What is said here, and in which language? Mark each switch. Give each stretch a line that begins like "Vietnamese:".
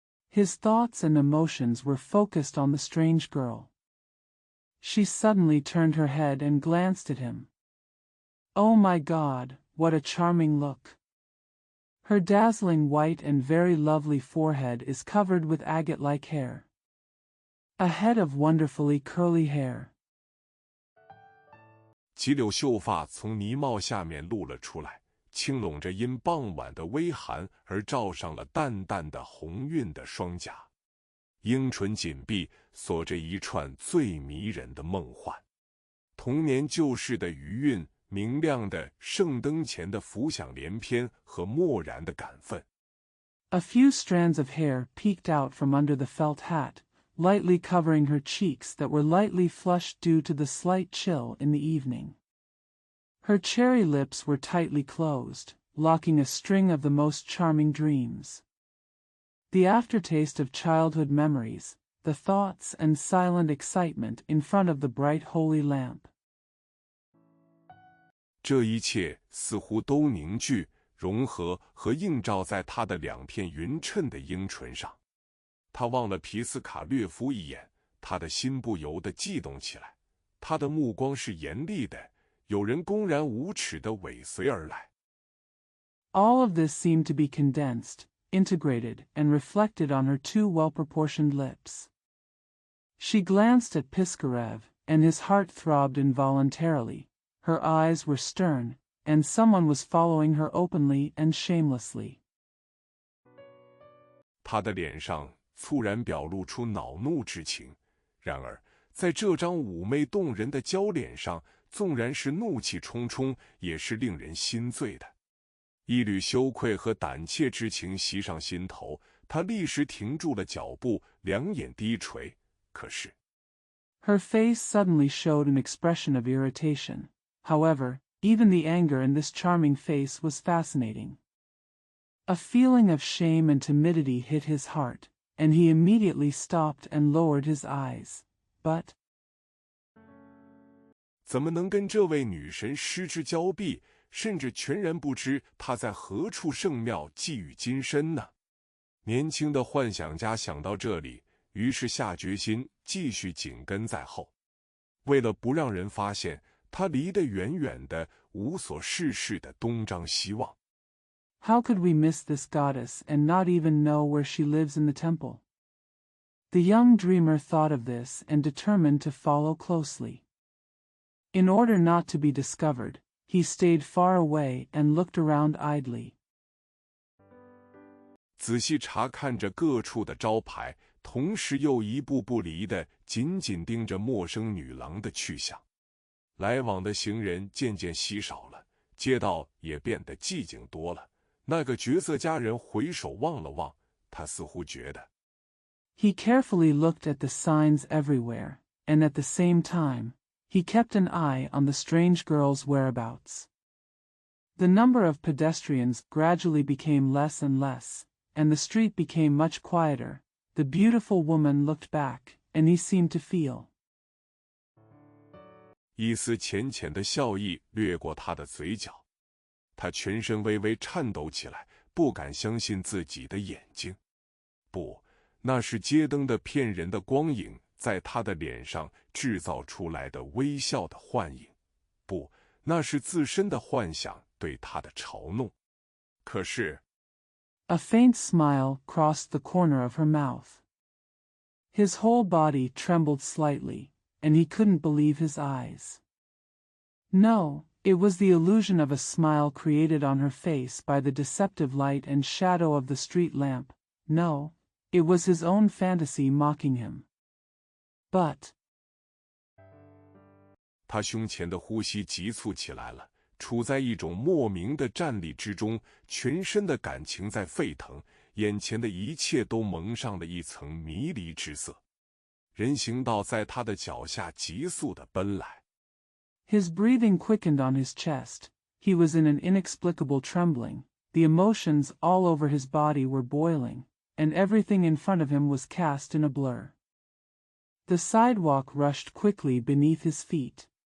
English: His thoughts and emotions were focused on the strange girl. She suddenly turned her head and glanced at him. Oh my God, what a charming look! Her dazzling white and very lovely forehead is covered with agate-like hair. A head of wonderfully curly hair.
Chinese: 几绺秀发从呢帽下面露了出来，轻拢着因傍晚的微寒而罩上了淡淡的红晕的双颊，樱唇紧闭，锁着一串最迷人的梦幻。童年旧事的余韵，明亮的圣灯前的浮想联翩和漠然的感愤。
English: A few strands of hair peeked out from under the felt hat, lightly covering her cheeks that were lightly flushed due to the slight chill in the evening. Her cherry lips were tightly closed, locking a string of the most charming dreams. The aftertaste of childhood memories, the thoughts and silent excitement in front of the bright holy lamp.
Chinese: 这一切似乎都凝聚、融合和映照在他的两片匀称的樱唇上。他望了皮斯卡略夫一眼，他的心不由得悸动起来。他的目光是严厉的，有人公然无耻地尾随而来。
English: All of this seemed to be condensed, integrated, and reflected on her two well-proportioned lips. She glanced at Piskarev, and his heart throbbed involuntarily. Her eyes were stern, and someone was following her openly and shamelessly.
Chinese: 他的脸上猝然表露出恼怒之情，然而在这张妩媚动人的娇脸上，纵然是怒气冲冲，也是令人心醉的。一缕羞愧和胆怯之情袭上心头，他立时停住了脚步，两眼低垂。可是
English: Her face suddenly showed an expression of irritation. However, even the anger in this charming face was fascinating. A feeling of shame and timidity hit his heart, and he immediately stopped and lowered his eyes. But
Chinese: 怎么能跟这位女神失之交臂，甚至全然不知她在何处圣庙寄予今生呢？年轻的幻想家想到这里，于是下决心继续紧跟在后。为了不让人发现，他离得远远的，无所事事的东张西望。
English: how could we miss this goddess and not even know where she lives in the temple? The young dreamer thought of this and determined to follow closely. In order not to be discovered, he stayed far away and looked around idly.
Chinese: 仔细查看着各处的招牌，同时又一步不离地紧紧盯着陌生女郎的去向。来往的行人渐渐稀少了，街道也变得寂静多了。那个绝色佳人回首望了望，他似乎觉得
English: He carefully looked at the signs everywhere, and at the same time, he kept an eye on the strange girl's whereabouts. The number of pedestrians gradually became less and less, and the street became much quieter. The beautiful woman looked back, and he seemed to feel
Chinese: 一丝浅浅的笑意掠过他的嘴角，他全身微微颤抖起来，不敢相信自己的眼睛。不，那是街灯的骗人的光影在他的脸上制造出来的微笑的幻影。不，那是自身的幻想对他的嘲弄。可是
English: A faint smile crossed the corner of her mouth. His whole body trembled slightly, and he couldn't believe his eyes. No, it was the illusion of a smile created on her face by the deceptive light and shadow of the street lamp. No, it was his own fantasy mocking him. But
Chinese: 他胸前的呼吸急促起来了，处在一种莫名的战栗之中，全身的感情在沸腾，眼前的一切都蒙上了一层迷离之色。人行道在他的脚下急速地奔来。
English: his breathing quickened on his chest. He was in an inexplicable trembling. The emotions all over his body were boiling, and everything in front of him was cast in a blur. The sidewalk rushed quickly beneath his feet.